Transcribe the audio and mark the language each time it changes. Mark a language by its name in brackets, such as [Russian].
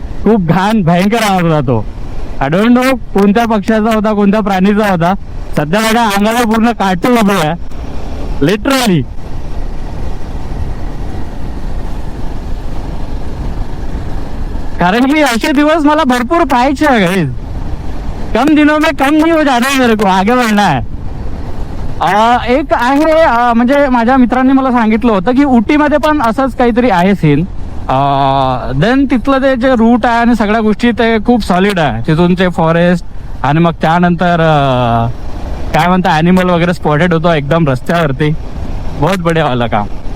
[Marathi] खूप घाण भयंकर आवाज होता तो. [English] I don't know [Marathi] कोणत्या पक्ष्याचा होता, कोणत्या प्राणीचा होता. सध्या माझ्या अंगाला पूर्ण काटून उभं आहे लिटरली. कारण की असे दिवस मला भरपूर पाहायचे आहे. [Hindi] कम दिनों में कम नहीं हो जाना है मेरे को, आगे बढ़ना है. [Marathi] एक आहे म्हणजे माझ्या मित्रांनी मला सांगितलं होतं की उटीमध्ये पण असंच काहीतरी आहे सीन. देन तिथलं ते जे रूट आहे आणि सगळ्या गोष्टी ते खूप सॉलिड आहे. तिथून ते फॉरेस्ट आणि मग त्यानंतर काय म्हणता ॲनिमल वगैरे स्पॉटेड होतो एकदम रस्त्यावरती. [Hindi] बहुत बढिया वाला काम.